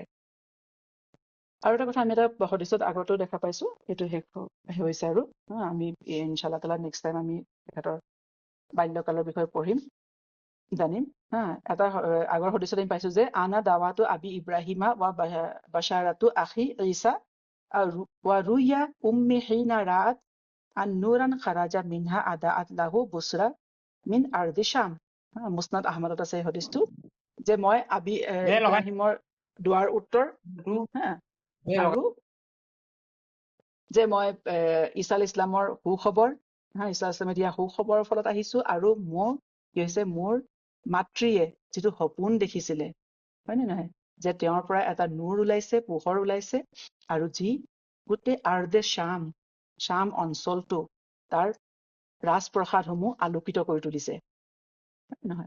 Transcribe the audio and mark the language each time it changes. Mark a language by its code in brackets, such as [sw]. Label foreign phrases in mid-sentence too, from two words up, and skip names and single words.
[as] আৰু এটা কথা আমি এটা হদিছত আগতেও দেখা পাইছো, সেইটো শেষ হৈছে আৰু আমি [ar] إن شاء الله تعالى [en] next time [as] আমি তেখেতৰ বাল্যকালৰ বিষয়ে পঢ়িম, জানিম। এটা আগৰ হদিছত আমি পাইছো যে [ar] أنا دعوة أبي إبراهيم وبشارة أخي عيسى ورؤيا أمي حين رأت أن نورا خرج منها أضاءت له بصرى من أرض شام. [as] মুছনাদ আহমদত আছে এই হদিছটো, যে মই আবি ইব্ৰাহিমৰ দুৱাৰ উত্তৰ, আৰু যে মই ঈসা [ar] عليه السلام [as] সুখবৰ, ঈসা ইছলামে দিয়া সুখবৰৰ ফলত আহিছো, আৰু মোৰ কি হৈছে, মোৰ মাতৃয়ে যিটো সপোন দেখিছিলে, হয় নে নহয়, যে তেওঁৰ পৰা এটা নূৰ ওলাইছে, পোহৰ ওলাইছে, আৰু যি গোটেই আৰ্দে শাম অঞ্চলটো তাৰ ৰাজপ্ৰসাদসমূহ আলোকিত কৰি তুলিছে, হয় নহয়?